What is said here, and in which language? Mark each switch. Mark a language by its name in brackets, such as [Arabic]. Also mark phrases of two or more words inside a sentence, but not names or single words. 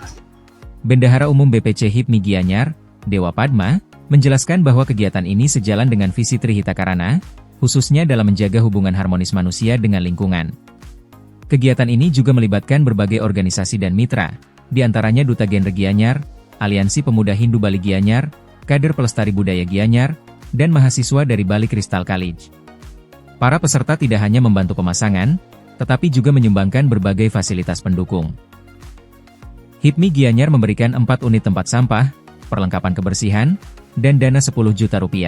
[Indonesian] Bendahara Umum BPC HIPMI Gianyar, Dewa Padma, menjelaskan bahwa kegiatan ini sejalan dengan visi Trihita Karana, khususnya dalam menjaga hubungan harmonis manusia dengan lingkungan. Kegiatan ini juga melibatkan berbagai organisasi dan mitra, di antaranya Duta Genre Gianyar, Aliansi Pemuda Hindu Bali Gianyar, Kader Pelestari Budaya Gianyar, dan mahasiswa dari Bali Crystal College. Para peserta tidak hanya membantu pemasangan, tetapi juga menyumbangkan berbagai fasilitas pendukung. HIPMI Gianyar memberikan 4 unit tempat sampah, perlengkapan kebersihan, dan dana 10 juta rupiah.